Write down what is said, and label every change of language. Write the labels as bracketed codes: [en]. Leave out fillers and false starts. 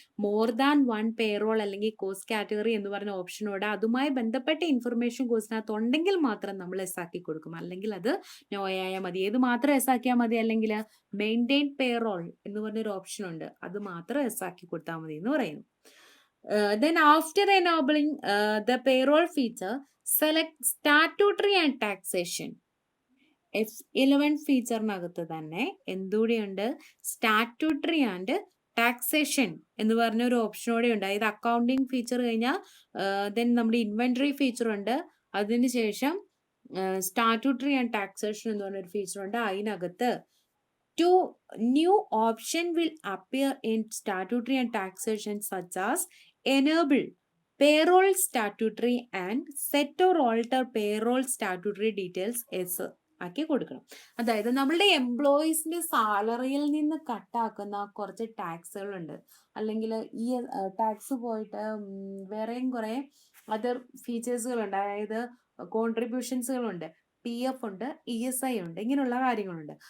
[ml] More than 1 payroll അല്ലെങ്കിൽ cost category എന്ന് പറഞ്ഞ ഓപ്ഷനോട് അതുമായി ബന്ധപ്പെട്ട ഇൻഫർമേഷൻ കോഴ്സിനകത്ത് ഉണ്ടെങ്കിൽ മാത്രം നമ്മൾ എസ് ആക്കി കൊടുക്കും. അല്ലെങ്കിൽ അത് നോ ആയാൽ മതി. ഏത് മാത്രം എസ് ആക്കിയാൽ മതി? അല്ലെങ്കിൽ മെയിൻറ്റെയിൻ പേറോൾ എന്ന് പറഞ്ഞൊരു ഓപ്ഷൻ ഉണ്ട്, അത് മാത്രം എസ് ആക്കി കൊടുത്താൽ മതി എന്ന് പറയുന്നു. [en] Then after enabling the payroll feature, select statutory and taxation. [ml] F11 ഫീച്ചറിനകത്ത് തന്നെ എന്തുകൂടിയുണ്ട്? സ്റ്റാറ്റ്യൂട്ടറി ആൻഡ് ടാക്സേഷൻ എന്ന് പറഞ്ഞ ഒരു ഓപ്ഷനോടെ ഉണ്ട്. അതായത് അക്കൗണ്ടിങ് ഫീച്ചർ കഴിഞ്ഞാൽ ദെൻ നമ്മുടെ ഇൻവെന്ററി ഫീച്ചർ ഉണ്ട്, അതിനുശേഷം സ്റ്റാറ്റ്യൂട്ടറി ആൻഡ് ടാക്സേഷൻ എന്ന് പറഞ്ഞൊരു ഫീച്ചർ ഉണ്ട്. അതിനകത്ത് [en] 2 new option will appear in statutory and taxation such as enable payroll statutory and set or alter payroll statutory details as [ml] ആക്കി കൊടുക്കണം. അതായത് നമ്മളുടെ എംപ്ലോയീസിന്റെ സാലറിയിൽ നിന്ന് കട്ടാക്കുന്ന കുറച്ച് ടാക്സുകളുണ്ട്, അല്ലെങ്കിൽ ഈ ടാക്സ് പോയിട്ട് വേറെയും കുറെ അതർ ഫീച്ചേഴ്സുകളുണ്ട്. അതായത് കോൺട്രിബ്യൂഷൻസുകളുണ്ട്, PF ഉണ്ട്, ESI ഉണ്ട്, ഇങ്ങനെയുള്ള കാര്യങ്ങളുണ്ട്.